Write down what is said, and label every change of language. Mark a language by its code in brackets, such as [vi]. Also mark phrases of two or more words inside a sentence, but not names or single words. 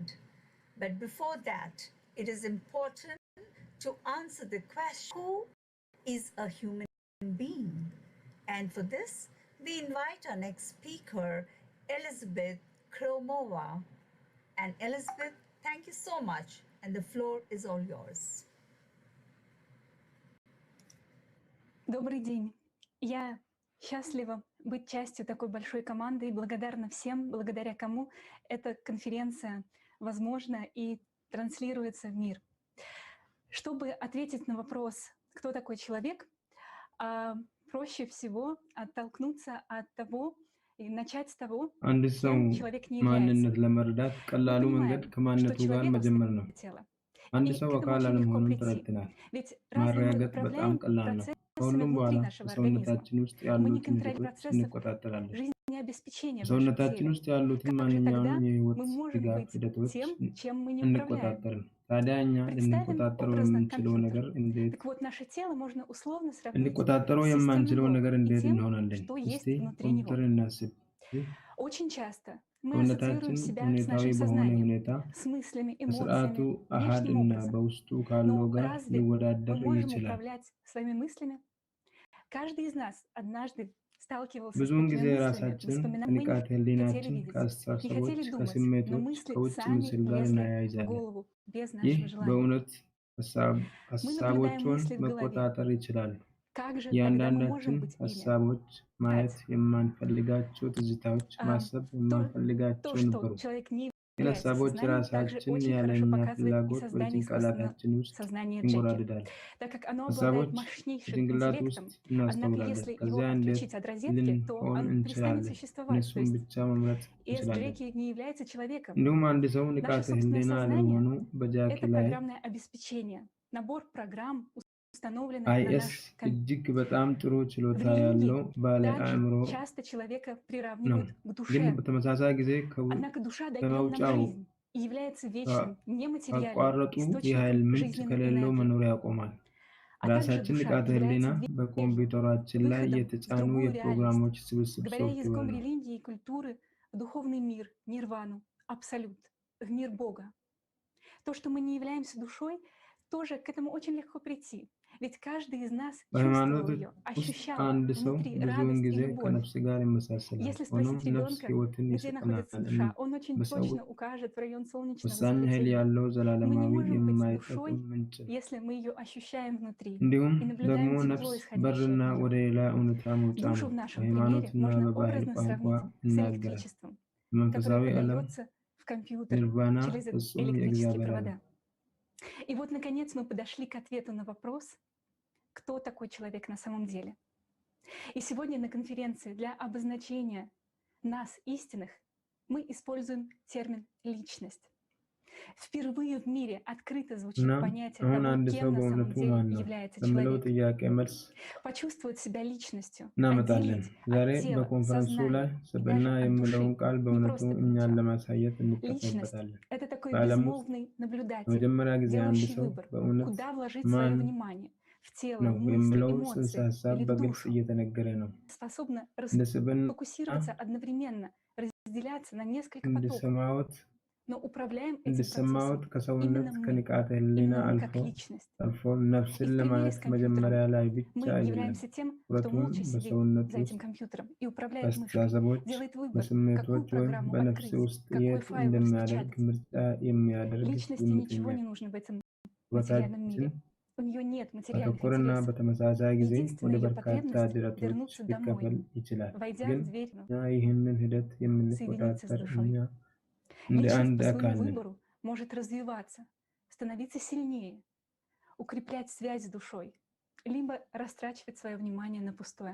[en] But before that, it is important to answer the question, who is a human being? And for this, we invite our next speaker, Elizabeth Kromova. And Elizabeth, thank you so much, and the floor is all yours. [ru] Добрый день. Я счастлива быть частью такой большой команды и благодарна всем, благодаря кому эта конференция возможна и транслируется в мир. Чтобы ответить на вопрос, кто такой человек, проще всего оттолкнуться от того и начать с того, [am] አንድ ሰው [ru] кем человек не [am] ማንነት [ru] является. [am] ለመረዳት ቀላሉ መንገድ [ru] что [am] ከማንነቱ ጋር [ru] человек [am] መጀመር ነው። [ru] тело. [am] አንድ [ru] И [am] ሰው [ru] к этому [am] አካል [ru] очень легко [am] አለመሆኑን [ru] прийти. [am] ተረድተናል። [ru] Ведь разве мы [am] ማረጋገጥ በጣም [ru] управляем [am] ቀላል ነው። [ru] процессами [am] ከሁሉም በኋላ [ru] внутри нашего организма? [am] በሰውነታችን ውስጥ [ru] Мы не [am] ያሉትን [ru] контролируем [am] ሂደቶች [ru] процессов [am] እንቆጣጠራለን። [ru] жизнеобеспечения в нашем [am] በሰውነታችን [ru] теле. [am] ውስጥ ያሉትን [ru] Как же [am] ማንኛውንም [ru] тогда [am] የህይወት [ru] мы можем [am] ድጋፍ [ru] быть [am] ሂደቶች [ru] тем, чем мы не управляем? [am] እንቆጣጠርን። ታዲያ እኛ [ru] Представим [am] ልንቆጣጠረው [ru] образно [am] የምንችለው [ru] компьютер. [am] ነገር እንዴት [ru] Так вот, наше тело можно условно сравнить [am] ልንቆጣጠረው [ru] с системным [am] የማንችለው ነገር [ru] блоком и [am] እንዴት [ru] тем, [am] እንሆናለን? [ru] что [am] እስቲ [ru] есть внутри него. [am] ኮምፒውተር እናስብ። ይህ [ru] Очень часто мы [am] ሰውነታችን [ru] ассоциируем себя с [am] ሁኔታዊ [ru] нашим [am] በሆነ [ru] сознанием, [am] ሁኔታ [ru] с мыслями, [am] በስርዓቱ [ru] эмоциями, [am] አሃድ [ru] внешним [am] እና [ru] образом. [am] በውስጡ ካለው [ru] Но [am] ጋር [ru] разве мы [am] ሊወዳደር [ru] можем [am] ይችላል? [ru] управлять своими мыслями? Каждый из нас однажды сталкивался с [am] ብዙውን [ru] такими [am] ጊዜ [ru] мыслями, [am] ራሳችን [ru] воспоминаниями, [am] ከንቃተ [ru] не хотели [am] ህሊናችን [ru] видеть, не [am] ከአስተሳሰቦች፣ [ru] хотели думать, но [am] ከስሜቶች፣ [ru] мысли [am] ከውጭ [ru] сами [am] ምስል ጋር [ru] лезли в [am] እናያይዛለን። [ru] голову без [am] ይህ [ru] нашего желания. [am] በእውነት [ru] Мы наблюдаем [am] ሀሳቦቹን [ru] мысли в голове. [am] መቆጣጠር ይችላሉ። [ru] Как же тогда мы [am] እያንዳንዳችን [ru] можем быть ими? [am] ሀሳቦች ማየት የማንፈልጋቸው ትዝታዎች፣ ማሰብ [ru] То, [am] የማንፈልጋቸው [ru] что [am] ነበሩ። [ru] человек не [am] ግን [ru] является [am] ሀሳቦች [ru] сознанием, также [am] ራሳችን [ru] очень [am] ያለ [ru] хорошо [am] እኛ [ru] показывает и [am] ፍላጎት [ru] создание искусственного [am] በጭንቅላታችን ውስጥ [ru] сознания Джеки, [am] ይንጎራድዳል። [ru] так как оно [am] ሀሳቦች [ru] обладает мощнейшим [am] በጭንቅላት ውስጥ [ru] интеллектом, однако [am] እናስተውላለን። [ru] если его [am] ከዚያ እንዴት [ru] отключить от розетки, то [am] ልንሆን [ru] он перестанет [am] እንችላለን? [ru] существовать. То [am] እነሱን [ru] есть [am] ብቻ መምረጥ [ru] если [am] እንችላለን። [ru] Джеки не является человеком, [am] እንዲሁም አንድ ሰው [ru] наше [am] ንቃተ [ru] собственное [am] ህሊና [ru] сознание [am] ለመሆኑ በጃኪ [ru] это [am] ላይ [ru] программное обеспечение, набор программ, установленных на [am] አይኤስ [ru] наш [am] እጅግ በጣም ጥሩ ችሎታ [ru] В [am] ያለው [ru] религии [am] ባለ [ru] также [am] አእምሮ [ru] часто человека [am] ነው። [ru] приравнивают к [am] ግን [ru] душе. [am] በተመሳሳይ ጊዜ [ru] Однако душа дает нам [am] ከመውጫው [ru] жизнь и является вечным, нематериальным [am] ካቋረጡ የኃይል [ru] источником [am] ምንጭ [ru] жизненной [am] ከሌለው [ru] энергии. [am] መኖር ያቆማል። [ru] А также [am] ራሳችን [ru] душа [am] ንቃተ ህሊና [ru] является [am] በኮምፒውተራችን ላይ [ru] выходом в [am] የተጫኑ [ru] другую реальность. [am] የፕሮግራሞች ስብስብ [ru] Говоря [am] ሶፍትዌር [ru] языком [am] ነው። [ru] религии и культуры, в духовный мир, нирвану, абсолют, в мир Бога. То, что мы не являемся душой, тоже к этому очень легко прийти. Ведь каждый из нас чувствовал [am] በሃይማኖቶች [ru] ее, [am] ውስጥ [ru] ощущал [am] አንድ ሰው [ru] внутри [am] ብዙውን [ru] радость и [am] ጊዜ [ru] любовь. [am] ከነፍስ ጋር ይመሳሰላል። [ru] Если [am] ሆኖም [ru] спросить [am] ነፍስ [ru] ребенка, [am] ህይወትን [ru] где находится [am] ይሰጠናል። [ru] душа, он очень [am] በሰዎች [ru] точно укажет в район солнечного [am] ወሳኝ ኃይል [ru] сплетения. [am] ያለው [ru] Мы не [am] ዘላለማዊ [ru] можем быть [am] የማይጠቅም [ru] душой, [am] ምንጭ ነው። [ru] если мы ее ощущаем внутри [am] እንዲሁም [ru] и [am] ደግሞ [ru] наблюдаем [am] ነፍስ [ru] тепло, [am] በርና [ru] исходящее от [am] ወደ [ru] нее. [am] ሌላ እውነታ መውጫ [ru] Душу [am] ነው። [ru] в нашем примере [am] በሃይማኖትና [ru] можно [am] በባህል [ru] образно [am] ቋንቋ [ru] сравнить с [am] ይናገራል። [ru] электричеством, [am] በመንፈሳዊ [ru] которое [am] ዓለም [ru] подается в компьютер [am] ኒርቫና [ru] через [am] ፍጹም [ru] электрические [am] የእግዚአብሔር [ru] провода. [am] ዓለም። [ru] И вот, наконец, мы подошли к ответу на вопрос, кто такой человек на самом деле. И сегодня на конференции для обозначения нас, истинных, мы используем термин «личность». Впервые в мире открыто звучит [am] እና [ru] понятие [am] አሁን [ru] того, [am] አንድ ሰው [ru] кем на самом [am] በእውነቱ [ru] деле [am] ማን ነው [ru] является [am] ለሚለው [ru] человек. [am] ጥያቄ መልስ [ru] Почувствовать себя личностью, [am] እናመጣለን። [ru] отделить [am] ዛሬ [ru] от тела, [am] በኮንፈረንሱ ላይ [ru] сознания и [am] ስብዕና [ru] даже от [am] የሚለውን [ru] души, [am] ቃል [ru] не [am] በእውነቱ [ru] просто [am] እኛን [ru] начало. [am] ለማሳየት [ru] Личность [am] እንጠቀምበታለን። [ru] — это такой [am] በዓለም ውስጥ [ru] безмолвный наблюдатель, [am] ለመጀመሪያ ጊዜ አንድ [ru] делающий [am] ሰው [ru] выбор, [am] በእውነት [ru] куда вложить [am] ማን [ru] свое внимание — в тело, [am] ነው [ru] в мысли, [am] የሚለው ጽንሰ [ru] эмоции [am] ሀሳብ [ru] или в [am] በግልጽ [ru] душу. [am] እየተነገረ ነው። [ru] Способна [am] እንደ ስብዕና [ru] расфокусироваться одновременно, разделяться на несколько потоков. [am] እንዲሰማዎት [ru] Но управляем этим [am] እንዲሰማዎት [ru] процессом [am] ከሰውነት [ru] именно мы, [am] ከንቃተ ህሊና [ru] именно мы [am] አልፎ [ru] как личность. [am] አልፎ [ru] И [am] ነፍስን [ru] в примере [am] ለማየት [ru] с компьютером [am] መጀመሪያ ላይ ብቻ [ru] мы [am] አይደለም፣ [ru] являемся тем, кто [am] ትኩረቱም [ru] молча сидит [am] በሰውነት [ru] за [am] ውስጥ [ru] этим компьютером и управляет мышкой, [am] በአስተሳሰቦች፣ [ru] делает выбор, какую [am] በስሜቶች ወይም [ru] программу [am] በነፍስ [ru] открыть, [am] ውስጥ [ru] какой [am] የት [ru] файл [am] እንደሚያደርግ [ru] распечатать. [am] ምርጫ የሚያደርግ [ru] Личности ничего [am] ዝምተኛ [ru] не нужно в этом материальном [am] ትኩረታችን [ru] мире. У нее нет материальных [am] ማተኮርና [ru] интересов. [am] በተመሳሳይ ጊዜ ወደ [ru] Единственная ее [am] በርካታ [ru] потребность — [am] ድረቶች [ru] вернуться [am] ሊከፈል [ru] домой, [am] ይችላል። [ru] войдя [am] ግን [ru] в дверь, [am] እኛ ይህንን ሂደት [ru] соединиться с [am] የምንቆጣጠር [ru] душой. [am] እኛ እንደ [ru] Личность [am] አንድ [ru] по [am] አካል [ru] своему [am] ነን። [ru] выбору может развиваться, становиться сильнее, укреплять связь с душой, либо растрачивать свое внимание на пустое.